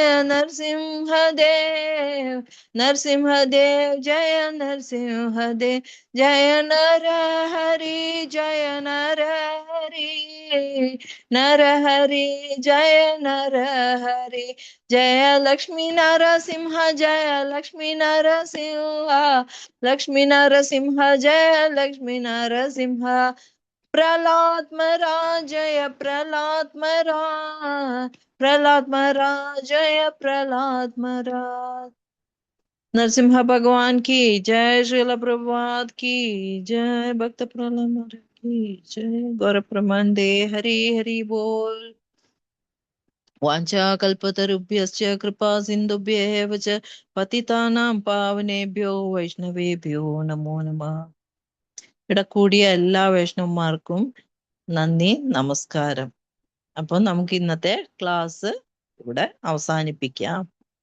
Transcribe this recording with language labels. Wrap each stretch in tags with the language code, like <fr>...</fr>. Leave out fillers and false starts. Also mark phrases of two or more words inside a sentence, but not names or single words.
<sa>നരസിംഹദേവ് നരസിംഹദേവ് ജയ നരസിംഹദേവ് ജയ നരഹരി ജയ നരഹരി നരഹരി ജയ നരഹരി ജയ ലക്ഷ്മി നരസിംഹ ജയ ലക്ഷ്മി നരസിംഹ ലക്ഷ്മി നരസിംഹ ജയ ലക്ഷ്മി നരസിംഹ प्रहलाद महाराज जय प्रहलाद महाराज जय प्रहलाद महाराज।</sa> <hi>नरसिम्हा भगवान की जय, श्रील प्रभुपाद की जय, भक्त प्रहलाद महाराज की जय। गौर प्रमंदे हरि हरि बोल।</hi> <sa>वाञ्छा कल्पतरुभ्यश्च कृपा सिन्धुभ्येव च पतितानां पावनेभ्यो वैष्णवेभ्यो नमो नमः।</sa> <ml>ഇവിടെ കൂടിയ എല്ലാ വൈഷ്ണവന്മാർക്കും നന്ദി, നമസ്കാരം. അപ്പൊ നമുക്ക് ഇന്നത്തെ ക്ലാസ് ഇവിടെ അവസാനിപ്പിക്കാം.</ml>